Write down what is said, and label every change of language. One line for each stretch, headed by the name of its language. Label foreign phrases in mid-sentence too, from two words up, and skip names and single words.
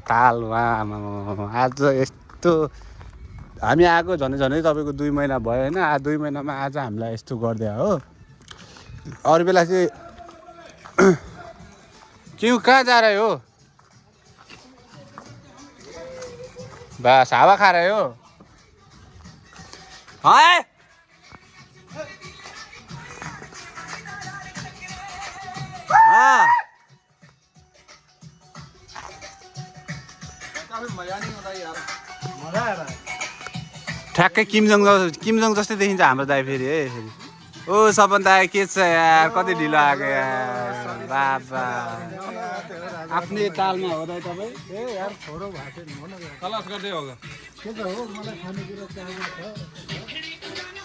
Nepali: ताल आज यस्तो हामी आएको झनै तपाईँको 2 महिना भयो होइन 2 महिनामा आज हामीलाई यस्तो गरिदियो हो अरू बेला चाहिँ
Hindi: क्यों कहाँ जा रहे हो बस हावा खा रहे हो हाँ हाँ मजा नहीं होता यार
Nepali: मजा आएर ठ्याक्कै किमजङ जस्तै देखिन्छ हाम्रो दाइ फेरि है फेरि ओ सपन दाइ के छ यार कति ढिलो आएको यार बाबा आफ्नै तालमा हो दाइ तपाईँ ए यार छोरो भएको छैन भन न खलास गर्दै हो के त हो मलाई खानेकुरा चाहिएको छ